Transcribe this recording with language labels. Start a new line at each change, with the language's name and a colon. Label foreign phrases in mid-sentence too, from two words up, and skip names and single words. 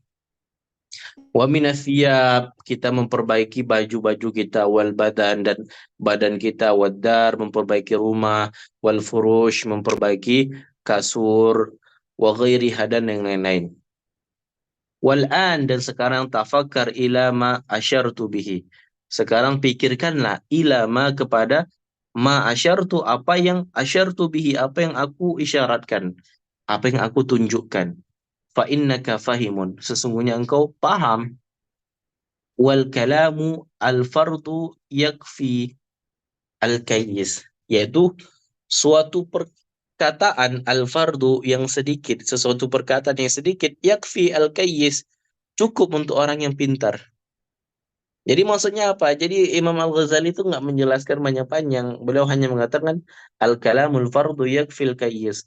Arabic: ومن الثياب,
Indonesian: kita memperbaiki baju-baju kita,
Arabic: والبدن,
Indonesian: dan badan kita, wadar, memperbaiki rumah,
Arabic: والفرش,
Indonesian: memperbaiki kasur,
Arabic: وغيرها,
Indonesian: dan yang lain-lain.
Arabic: والآن,
Indonesian: dan sekarang
Arabic: تفكر إلى ما أشرت به.
Indonesian: Sekarang pikirkanlah
Arabic: إلى ما,
Indonesian: kepada
Arabic: ما أشرت,
Indonesian: apa yang
Arabic: أشرت به,
Indonesian: apa yang aku isyaratkan, apa yang aku tunjukkan.
Arabic: فإنك فاهم,
Indonesian: sesungguhnya engkau paham.
Arabic: والكلام الفرد يكفي الكيس,
Indonesian: yaitu suatu perkataan
Arabic: الفرد
Indonesian: yang sedikit, sesuatu perkataan yang sedikit,
Arabic: يكفي الكيس,
Indonesian: cukup untuk orang yang pintar. Jadi maksudnya apa? Jadi Imam Al-Ghazali itu nggak menjelaskan banyak panjang. Beliau hanya mengatakan
Arabic: الكلام الفرد يكفي الكيس.